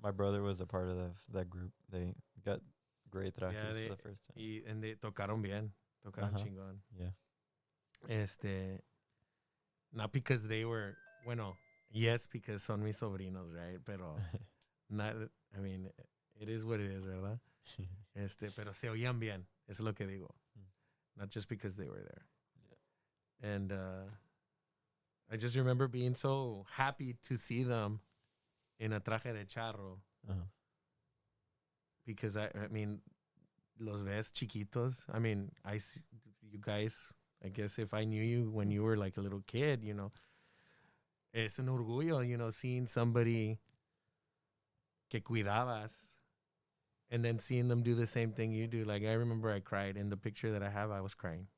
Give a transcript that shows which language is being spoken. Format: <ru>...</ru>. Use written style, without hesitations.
<en>My brother was a part of that group. They got great trajes for the first time. And they</en> <es>tocaron bien. Tocaron chingón.</es> <en>Yeah. Not because they were, yes, because</en> <es>son mis sobrinos,</es> <en>right? Pero, not, I mean, it is what it is, ¿verdad?</en> <es>Pero se oían bien, es lo que digo.</es> <en>Not just because they were there. Yeah. And I just remember being so happy to see them in a traje de charro. Because, I mean,</en> <es>los ves chiquitos.</es> <en>I mean, you guys, I guess if I knew you when you were like a little kid,</en> <es>es un orgullo,</es> <en>seeing somebody</en> <es>que cuidabas</es> <en>and then seeing them do the same thing you do. Like, I remember I cried. In the picture that I have, I was crying.</en>